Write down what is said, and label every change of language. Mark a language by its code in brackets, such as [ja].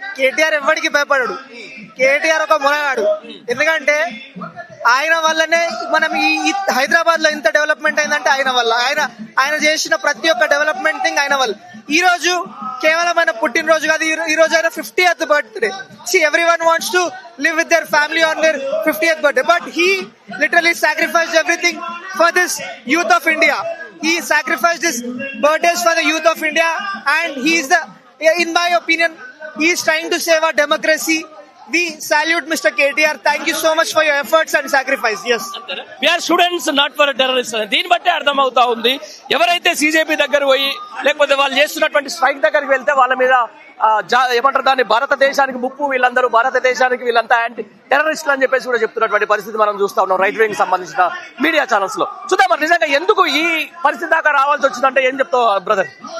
[te] కేటీఆర్ ఎవరికి భయపడడు. కేటీఆర్ ఒక మొనగాడు. ఎందుకంటే ఆయన వల్లనే మనం ఈ హైదరాబాద్ లో ఇంత డెవలప్మెంట్ అయిందంటే ఆయన వల్ల. ఆయన చేసిన ప్రతి ఒక్క డెవలప్మెంట్ థింగ్ ఆయన వల్ల. ఈ రోజు కేవలం ఆయన పుట్టినరోజు కాదు, ఈ రోజు ఆయన 50th birthday. [en] Everyone wants to live with their family on their 50th birthday, but he literally sacrificed everything for this youth of India. He sacrificed his birthdays for the youth of India, and in my opinion, he is trying to save our democracy. We salute Mr. KTR. Thank you so much for your efforts and sacrifice. Yes. We are students, not for terrorists. [te] దీన్ని బట్టి అర్థం అవుతా ఉంది. ఎవరైతే CJP దగ్గర పోయి లేకపోతే వాళ్ళు చేస్తున్నటువంటి స్ట్రైక్ దగ్గరికి వెళ్తే వాళ్ళ మీద ఏమంటారు దాన్ని, భారతదేశానికి ముప్పు, వీళ్ళందరూ భారతదేశానికి వీళ్ళంతా యాంటీ టెర్రరిస్టులు అని చెప్పేసి కూడా చెప్తున్నటువంటి పరిస్థితి మనం చూస్తా ఉన్నాం రైట్ వింగ్ సంబంధించిన మీడియా ఛానల్స్ లో. చూద్దాం మరి నిజంగా ఎందుకు ఈ పరిస్థితి దాకా రావాల్సి వచ్చిందంటే ఏం చెప్తావు బ్రదర్?